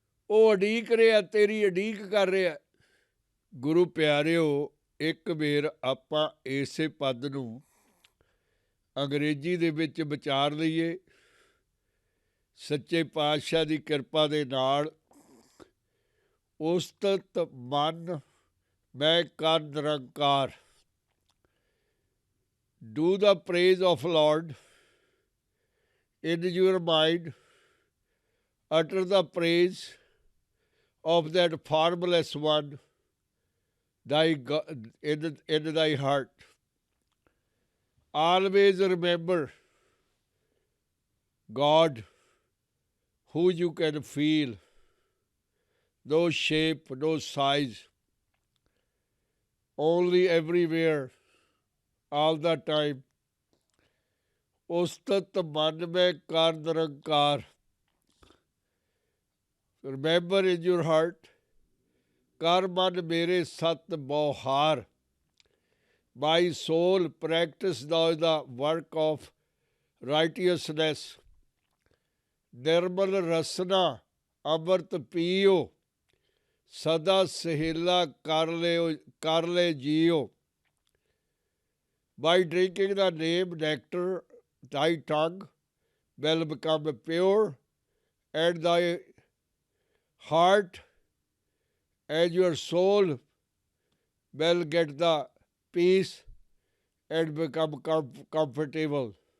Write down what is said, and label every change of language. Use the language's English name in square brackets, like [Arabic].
[Punjabi] ਉਹ ਉਡੀਕ ਰਿਹਾ, ਤੇਰੀ ਉਡੀਕ ਕਰ ਰਿਹਾ। ਗੁਰੂ ਪਿਆਰਿਓ, ਇੱਕ ਵੇਰ ਆਪਾਂ ਇਸੇ ਪਦ ਨੂੰ ਅੰਗਰੇਜ਼ੀ ਦੇ ਵਿੱਚ ਵਿਚਾਰ ਲਈਏ। ਸੱਚੇ ਪਾਤਸ਼ਾਹ ਦੀ ਕਿਰਪਾ ਦੇ ਨਾਲ ਉਸਤਤ ਮਨ ਮੈਂ ਕਰ ਨਿਰੰਕਾਰ। [English] Do the praise of Lord in your mind, utter the praise of that formless one in thy heart. Always remember God, who you can feel, no shape, no size, only everywhere, all the time. [Punjabi] ਉਸਤਤ ਮਨ ਮੈਂ ਕਰ ਨਿਰੰਕਾਰ। [English] Remember in your heart, [Punjabi] ਕਰ ਮਨ ਮੇਰੇ ਸਤ ਬਹੁਹਾਰ। [English] My soul, practice thou the work of righteousness. [Punjabi] ਨਿਰਮਲ ਰਸਨਾ ਅੰਮ੍ਰਿਤ ਪੀਓ, ਸਦਾ ਸਹੇਲਾ ਕਰ ਲੈ JIO. [English] By drinking the name nectar, thy tongue will become pure, and thy heart and your soul will get the peace and become comfortable.